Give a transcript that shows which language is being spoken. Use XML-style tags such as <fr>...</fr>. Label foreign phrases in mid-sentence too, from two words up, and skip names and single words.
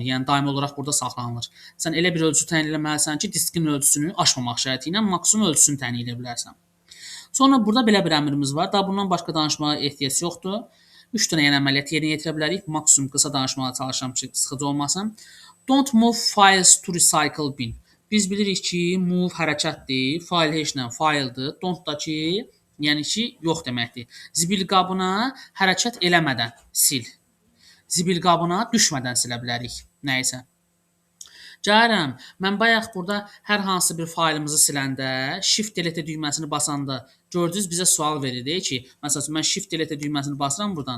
<az>Yəni daimi olaraq burada saxlanılır. Sən elə bir ölçü təyin etməlisən ki, diskin ölçüsünü aşmamaq şərti ilə maksimum ölçüsünü təyin edə bilərsən. Sonra burada belə bir əmrimiz var. Daha bundan başqa danışmağa ehtiyac yoxdur. 3 dənə yəni əməliyyat yerinə yetirə bilərik. Maksimum qısa danışmağa çalışıram ki, sıxıcı olmasın.</az> <en>Don't move files to recycle bin.</en> <az>Biz bilirik ki, move hərəkətdir, fayl heç nə fayıldır. Don't da ki, yəni ki, yox deməkdir. Zibil qabına hərəkət eləmədən sil. Zibil qabına düşmədən silə bilərik. Nəyisə. Gəlirəm, mən bayaq burada hər hansı bir faylımızı siləndə Shift Delete düyməsini basanda gördünüz bizə sual verir ki, məsələn mən Shift Delete düyməsini basıram buradan.</az>